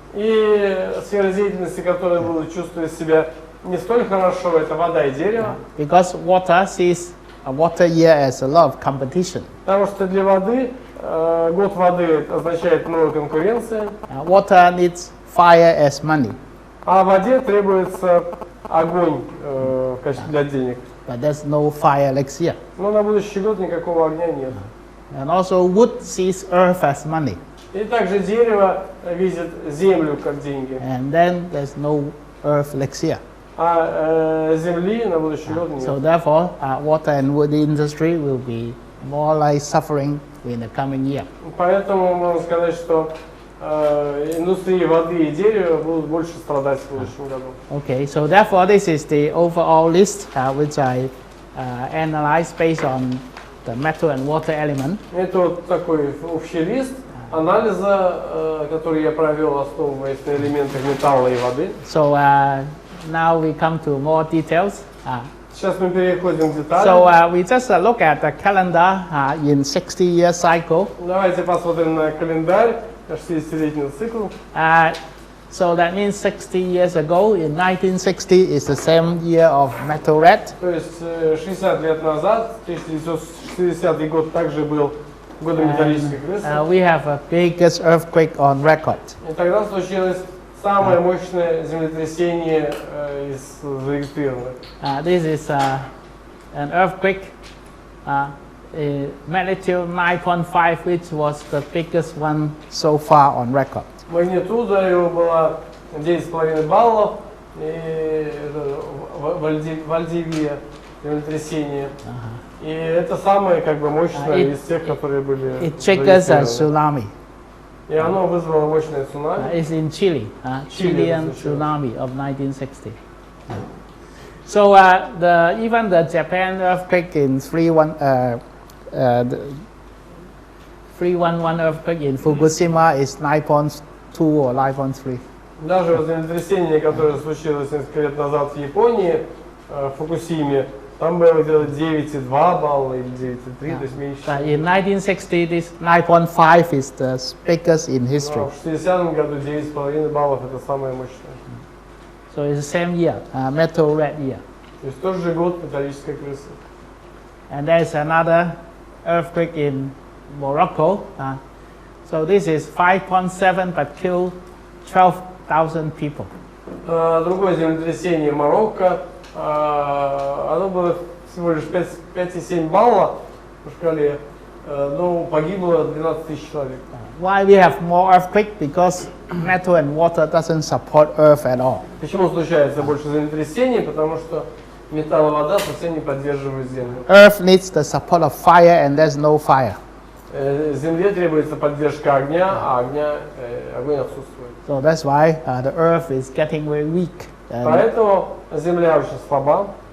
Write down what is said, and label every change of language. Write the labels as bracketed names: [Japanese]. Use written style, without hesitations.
[Russian] И сферы деятельности, которые будут чувствовать себя не столь хорошо, это вода и дерево. [English] Because water sees a water year as a lot of competition. [Russian] Потому что для воды год воды означает много конкуренции, [English] Water needs fire as money, [Russian] а воде требуется огонь в качестве для денег. [English] but there's no fire next year. [Russian] Но на будущий год никакого огня нет. [English] And also wood sees earth as money, [Russian] И также дерево видит землю как деньги, [English] and then there's no earth next year. [Russian] а земли на будущий год [English] So [Russian] нет. [English] therefore, water and wood industry will be more like suffering in the coming year. [Russian] Поэтому можно сказать, что индустрии воды и дерева будут больше страдать в будущем году. [English] Okay, so therefore this is the overall list which I analyzed based on the metal and water element. [Russian] Это вот такой общий лист анализа, который я провел, основываясь на элементах металла и воды. [English] So now we come to more details. [Russian] Сейчас мы переходим к деталям. [English] So we just look at the calendar in 60-year cycle. [Russian] Давайте посмотрим на календарь, 60-летний цикл. [English] So that means 60 years ago, in 1960, is the same year of metal red. [Russian] То есть 60 лет назад, 1960 год также был годом металлической крысы. [English] We have a biggest earthquake on record. [Russian] И тогда случилось самое мощное землетрясение из зарегистрированных. [English] This is an earthquake, magnitude 9.5, which was the biggest one so far on record. [Russian] Магнитуда его была 9,5 баллов, и Вальдивия. землетрясение. И это самое как бы мощное из тех, которые были [English] It triggers a [Russian] зарегистрированы. [English] tsunami. И оно вызвало мощное цунами. It's in Chile, Chile, Chilean that's true. tsunami of 1960. So even the Japan earthquake in 311 earthquake in Fukushima is 9.2 or 9.3. [Russian] Даже землетрясение, которое случилось несколько лет назад в Японии, в Фукусиме, там было где-то 9,2 балла или 9,3, то есть меньше. [English] In 1960, this 9.5 is the biggest in history. [Russian] Но в 60-м году 9,5 баллов это самое мощное. [English] So it's the same year, metal red year. [Russian] То есть тот же год металлической крысы. [English] And there's another earthquake in Morocco. So this is 5.7 but killed 12,000 people. [Russian] Другое землетрясение Марокко, оно было всего лишь 5,7 балла по шкале, но погибло 12 тысяч человек. [English] Why we have more earthquake? Because metal and water doesn't support earth at all. [Russian] Почему случается больше землетрясений? Потому что металл и вода совсем не поддерживают землю. [English] Earth needs the support of fire and there's no fire. [Russian] Земле требуется поддержка огня, а огонь отсутствует. [English] So that's why the earth is getting very weak. [Russian] Поэтому земля очень слаба.